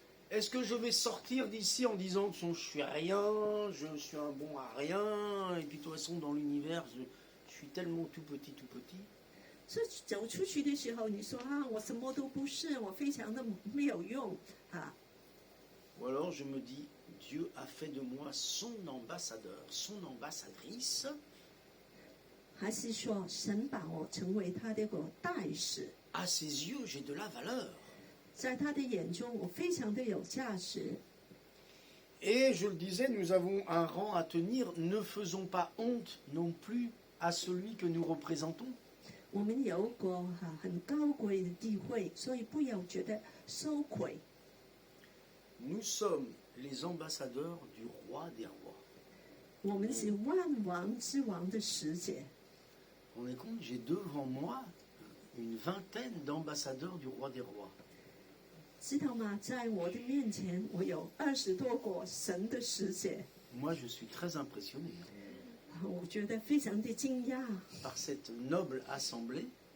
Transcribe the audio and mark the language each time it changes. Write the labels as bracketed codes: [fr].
[fr] Est-ce que je vais sortir d'ici en disant que je suis rien, je suis un bon à rien, et puis de toute façon dans l'univers, je suis tellement tout petit. [zh] 所以走出去的时候，你说我什么都不是，我非常的没有用 [fr] Ou alors je me dis, Dieu a fait de moi son ambassadeur, son ambassadrice, [zh] 还是说神把我成为他的一个代使， [fr] à ses yeux j'ai de la valeur. [zh] 在他的眼中我非常的有价值。 [fr] Et je le disais, nous avons un rang à tenir, ne faisons pas honte non plus à celui que nous représentons. [zh] 我们有个很高贵的地位，所以不要觉得羞愧。 [fr] Nous sommes les ambassadeurs du roi des rois. [zh] 我们是万王之王的使者。 [fr] Vous vous rendez compte, j'ai devant moi une vingtaine d'ambassadeurs du roi des rois. [zh] 知道吗？在我的面前，我有20多个神的使者， [fr] Moi, je suis très impressionné [zh] 我觉得非常的惊讶。 [fr] par cette noble assemblée.